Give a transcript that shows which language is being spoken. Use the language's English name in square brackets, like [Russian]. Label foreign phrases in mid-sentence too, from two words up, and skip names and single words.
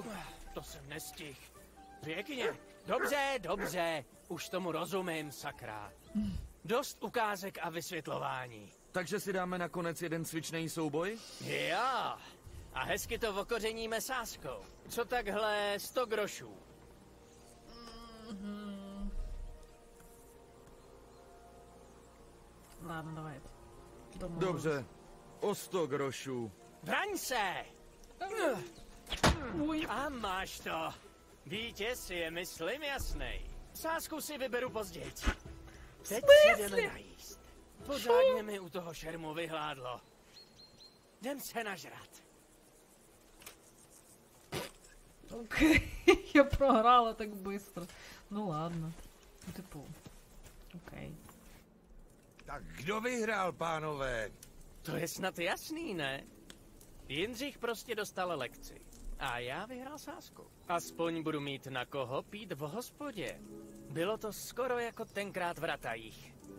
[Czech] To jsem nestihl. Pěkně. Dobře, dobře. Už tomu rozumím, sakra. Dost ukázek a vysvětlování. Takže si dáme nakonec jeden cvičný souboj? Jo. A hezky to okořeníme sázkou. Co takhle 100 grošů? [Ukrainian] Ладно, давай. [Czech] Dobře, o 100 grošů. Braň se! Oj. A máš to. Vítěz je, myslím, jasnej. Sázku si vyberu později. Teď se jdeme najíst. Pořádně mi u toho šermu vyhládlo. Jdem se nažrat. [Ukrainian] Окей, я програла так быстро. Ну ладно. Ну, типу. Окей. [Czech] Tak kdo vyhrál, pánové? To je snad jasný, ne? Jindřich prostě dostal lekci. A já vyhrál sázku. Aspoň budu mít na koho pít v hospodě. Bylo to skoro jako tenkrát v Ratajích.